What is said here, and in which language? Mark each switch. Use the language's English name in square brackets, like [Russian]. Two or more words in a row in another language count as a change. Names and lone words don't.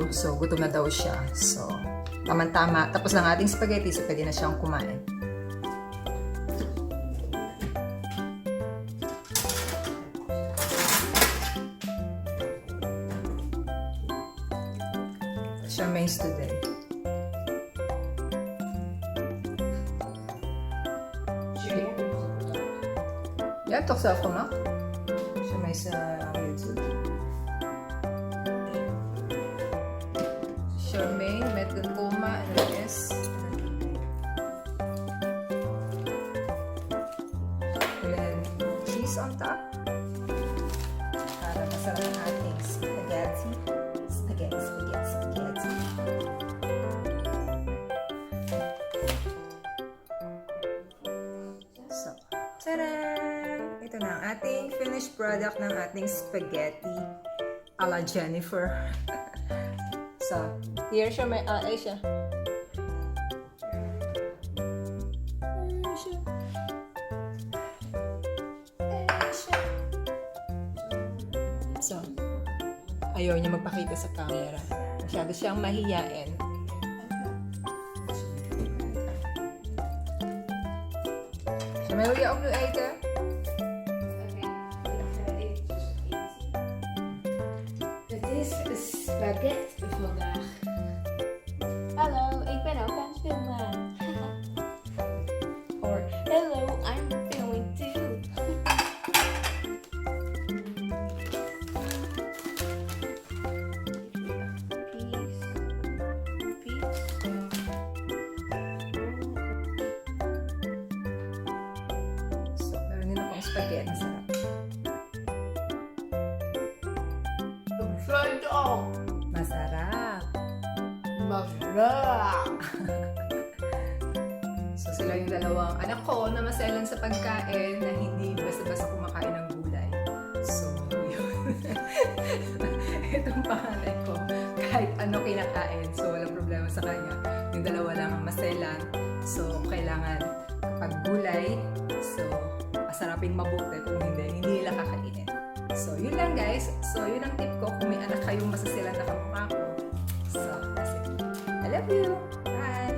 [Filipino] So, gutom na daw siya. So, tama-tama. Tapos ng ating spaghetti. So, pwede na siyang kumain. Siya mains today. [Dutch] Ja, toch zelf gemaakt? [Filipino] Siya mains YouTube. [Dutch] Charmaine met een oma en een S. [English] En then cheese on top. [Filipino] Para masarap ang ating spaghetti. Spaghetti. So, taran! Ito na ang ating finished product ng ating spaghetti a la Jennifer. So, here siya may, siya. So, ayaw niya magpakita sa camera. Masyado siyang mahiyain. [Dutch] So, may wil je ook nu eten? Het is spaghetti vandaag. Hallo, ik ben ook aan het filmen. [English] Or, hello, I'm filming too. [Filipino] So, meron din akong spaghetti. Sarap. [Dutch] Sluit op. [Filipino] Masarap. Masarap. So, sila yung dalawang anak ko na maselan sa pagkain na hindi basta-basta kumakain ng gulay. So, yun. Itong panganay ko, kahit ano kinakain. So, walang problema sa kanya. Yung dalawa lang ang maselan. So, kailangan kapag gulay, so, masarapin mabuti. Kung hindi nila kakainin. So, yun lang guys. So, yun ang tip ko. Kung may anak kayong masaselan na kamukha ko. [English] So, that's it. I love you. Bye!